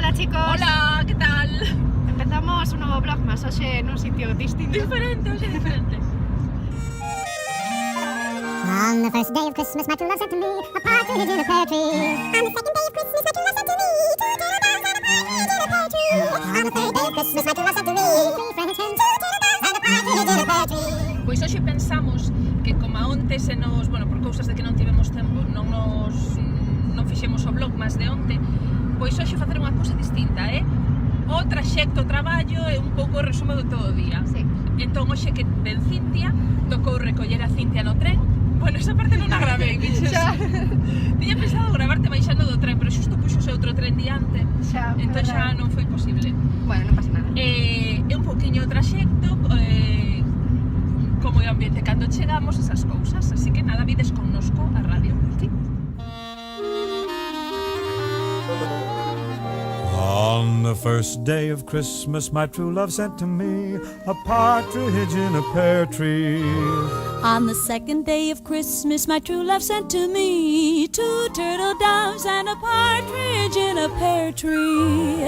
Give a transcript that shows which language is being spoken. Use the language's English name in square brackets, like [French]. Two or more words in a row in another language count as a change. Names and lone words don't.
[Galician] chicos! Hola, que tal? Empezamos un novo vlog, mas hoxe nun sitio distinto. Diferente. [English] On the first day of Christmas, my true love sent to me a partridge in a pear tree. On the second day of Christmas, my true love sent to me two turtle doves and a partridge in a pear tree. On the third day of Christmas, my true love sent to me three French hens, two turtle doves and a partridge in a pear tree. [Galician] Pois hoxe pensamos que como a onte se nos, bueno, por cousas de que non tivemos tempo, non fixemos o vlog máis de onte, pois hoxe facer unha cousa distinta, o traxecto, o traballo e un pouco o resumo de todo o día. Sí. Entón, hoxe que ven Cintia, tocou recoller a Cintia no tren. Bueno, esa parte non a gravei, biches. Xa. Tiña pensado gravarte baixando do tren, pero xusto puxose outro tren diante. Xa, entón xa non foi posible. Bueno, non pasa nada. É un pouquiño o traxecto, como é o ambiente cando chegamos, esas cousas. Así que nada, vides connosco a radio. Sí. [English] On the first day of Christmas, my true love sent to me a partridge in a pear tree. On the second day of Christmas, my true love sent to me two turtle doves and a partridge in a pear tree.